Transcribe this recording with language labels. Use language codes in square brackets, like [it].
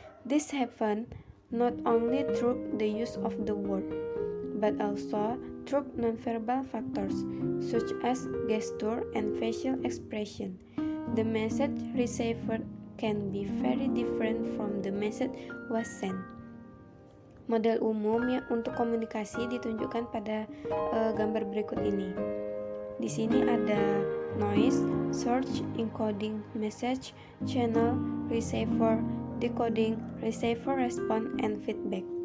[en] This happens not only through the use of the word, but also through nonverbal factors such as gesture and facial expression. The message received can be very different from the message was sent. [id] Model umum untuk komunikasi ditunjukkan pada gambar berikut ini. Di sini ada [en] noise, search, encoding, message, channel, receiver, decoding, receiver response, and feedback.